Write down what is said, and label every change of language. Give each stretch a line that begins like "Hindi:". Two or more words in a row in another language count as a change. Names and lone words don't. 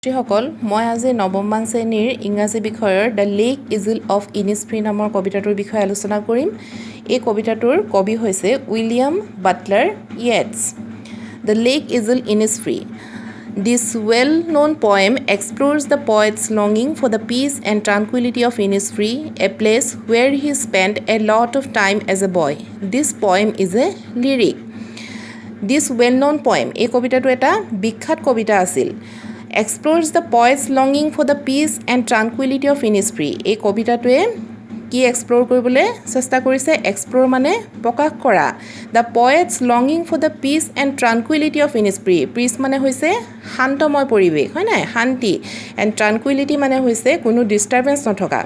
Assamese: সকল মই আজি নৱম মান শ্ৰেণীৰ ইংৰাজী বিষয়ৰ দ্য লেক ইজিল অফ ইনিছফ্ৰী নামৰ কবিতাটোৰ বিষয়ে আলোচনা কৰিম। এই কবিতাটোৰ কবি হৈছে উইলিয়াম বাটলাৰ ইয়েটছ। দ্য লেক ইজিল ইনিছফ্ৰী।
English: This well-known poem explores the poet's longing for the peace and tranquility of Innisfree, a place where he spent a lot of time as a boy. This poem is a lyric. This well-known poem,
Assamese: এই কবিতাটো এটা বিখ্যাত কবিতা আছিল।
English: Explores the poet's longing for the peace and tranquility of Innisfree.
Assamese: এই কবিতাটোৱে কি এক্সপ্ল'ৰ কৰিবলৈ চেষ্টা কৰিছে? এক্সপ্ল'ৰ মানে প্ৰকাশ কৰা।
English: the poet's longing for the peace and tranquility of Innisfree.
Assamese: পিচ মানে হৈছে শান্তময় পৰিৱেশ, হয় নাই? শান্তি।
English: and tranquility
Assamese: মানে হৈছে কোনো ডিষ্টাৰ্বেঞ্চ নথকা।